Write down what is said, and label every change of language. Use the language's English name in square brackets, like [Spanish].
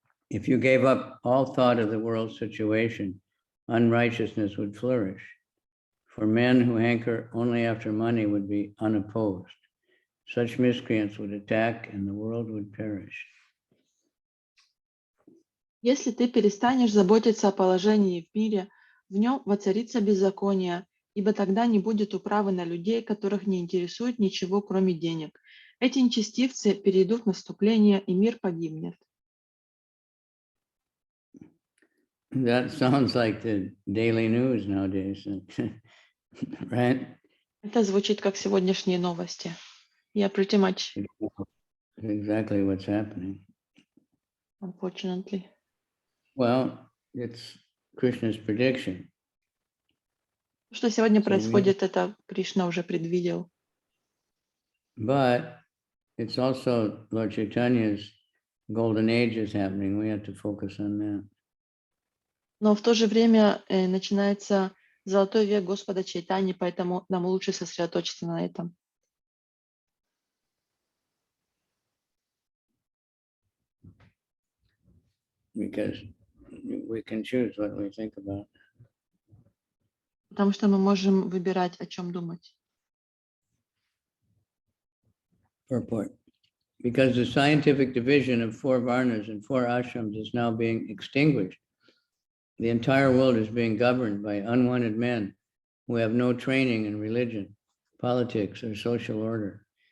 [English] If you gave up all thought of the world's situation, unrighteousness would flourish. For men who hanker only after money would be unopposed. Such miscreants would attack and the world would perish. [Russian] Если ты перестанешь заботиться о положении в мире, в нем воцарится беззаконие, ибо тогда не будет управы на людей, которых не интересует ничего, кроме денег. Эти нечестивцы перейдут в наступление, и мир погибнет. [English] That sounds like the daily news nowadays, right? [Russian] Это звучит как сегодняшние новости. [English] Yeah, pretty much. Exactly what's happening. Unfortunately. Well, it's Krishna's prediction. [Russian] Что сегодня происходит, это Кришна уже предвидел. [English] But it's also Lord Chaitanya's golden age is happening. We have to focus on that. [Russian] Но в то же время начинается золотой век Господа Чайтани, поэтому нам лучше сосредоточиться на этом. [English] Because we can choose what we think about. [Russian] Потому что мы можем выбирать, о чем думать. [English] Purport. Because the scientific division of 4 varnas and 4 ashrams is now being extinguished, the entire world is being governed by unwanted men who have no training in religion, politics, or social order.